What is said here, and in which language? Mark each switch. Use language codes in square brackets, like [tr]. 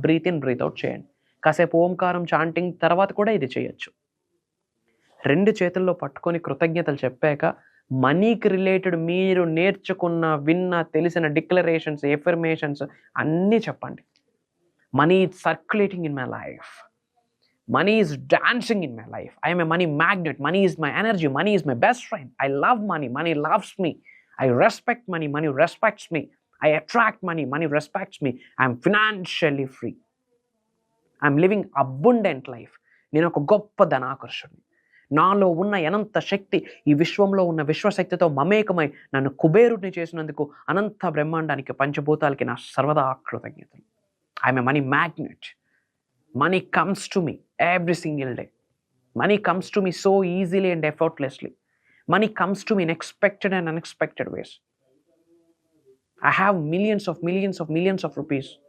[te] Breath in, breath out చేయండి. కాసేపు ఓంకారం chanting తర్వాత కూడా ఇది చేయొచ్చు. 2 చేతుల్లో పట్టుకొని కృతజ్ఞతలు చెప్పాక మనీకి రిలేటెడ్ మీరు నేర్చుకున్న, విన్న, తెలిసిన డిక్లరేషన్స్, ఎఫర్మేషన్స్ అన్నీ చెప్పండి. [en] Money is circulating in my life. Money is dancing in my life. I am a money magnet. Money is my energy. Money is my best friend. I love money. Money loves me. I respect money. Money respects me. I attract money. Money respects me. I am financially free. I am living abundant life. [te] నేను ఒక గొప్ప ధనాకర్షుడిని. నాలో ఉన్న అనంత శక్తి ఈ విశ్వంలో ఉన్న విశ్వశక్తితో మమేకమై నన్ను కుబేరుడిని చేసినందుకు అనంత బ్రహ్మాండానికి, పంచభూతాలకి నా సర్వదా కృతజ్ఞతలు. [en] I am a money magnet. Money comes to me every single day. Money comes to me so easily and effortlessly. Money comes to me in expected and unexpected ways. I have millions of rupees.